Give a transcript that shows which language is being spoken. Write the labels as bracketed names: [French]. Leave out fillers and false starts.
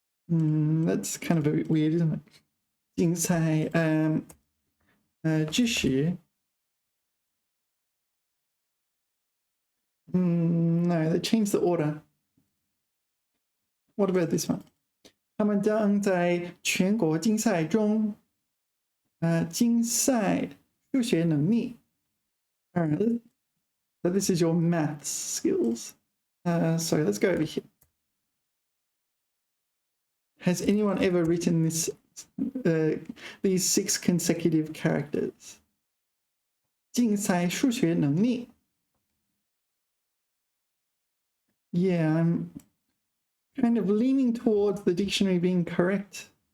[English] That's kind of a bit weird, isn't it? 竞赛知识 no, they changed the order. What about this one? [Chinese] 他们将在全国竞赛中竞赛数学能力。 [English] Alright, so this is your maths skills. So let's go over here. Has anyone ever written this these 6 consecutive characters? [Chinese] 竞赛数学能力 [English] Yeah, I'm kind of leaning towards the dictionary being correct.